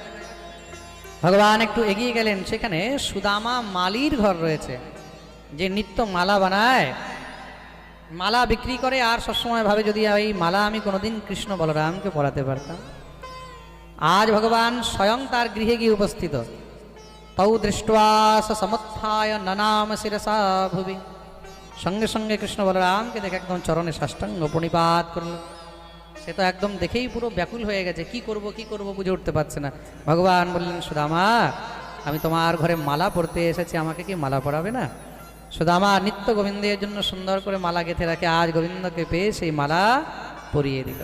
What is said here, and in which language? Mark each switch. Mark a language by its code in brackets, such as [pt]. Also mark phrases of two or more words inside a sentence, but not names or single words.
[bn] ভগবান একটু এগিয়ে গেলেন, সেখানে সুদামা মালির ঘর রয়েছে, যে নিত্য মালা বানায়, মালা বিক্রি করে, আর সবসময় ভাবে যদি এই মালা আমি কোনোদিন কৃষ্ণ বলরামকে পরাতে পারতাম। আজ ভগবান স্বয়ং তার গৃহে গিয়ে উপস্থিত। [sa] তৌ দৃष्ट्वा स समुत्थाय ननाम शिरसा भुवि। [bn] সঙ্গে সঙ্গে কৃষ্ণ বলরামকে দেখে একদম চরণে সাষ্টাঙ্গ প্রণিপাত করল। সে তো একদম দেখেই পুরো ব্যাকুল হয়ে গেছে, কি করব কি করব বুঝে উঠতে পারছে না। ভগবান বললেন সুদামা আমি তোমার ঘরে মালা পরতে এসেছি, আমাকে কি মালা পরাবে না? সুদামা নিত্য গোবিন্দের জন্য সুন্দর করে মালা গেঁথে রাখে, আজ গোবিন্দকে পেয়ে সেই মালা পরিয়ে দিল।